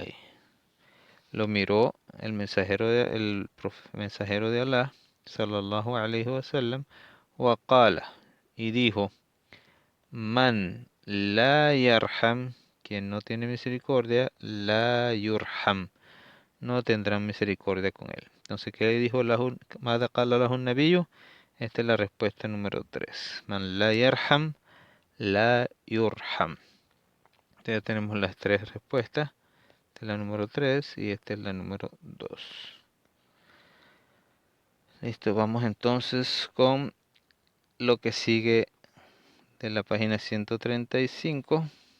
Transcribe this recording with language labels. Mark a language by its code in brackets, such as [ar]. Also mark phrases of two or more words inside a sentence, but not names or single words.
[es] Lo miró el mensajero mensajero de Allah, [ar] صلى الله عليه وسلم، وقال, [es] y dijo, [ar] من لا يرحم, [es] quien no tiene misericordia, [ar] لا يُرحم, [es] no tendrán misericordia con él. Entonces, ¿qué le dijo [ar] ماذا قال له النبي? [es] Esta es la respuesta número 3. [ar] من لا يرحم، لا يُرحم. [es] Entonces ya tenemos las 3 respuestas. Esta es la número 3 y esta es la número 2. Listo, vamos entonces con lo que sigue de la página 135.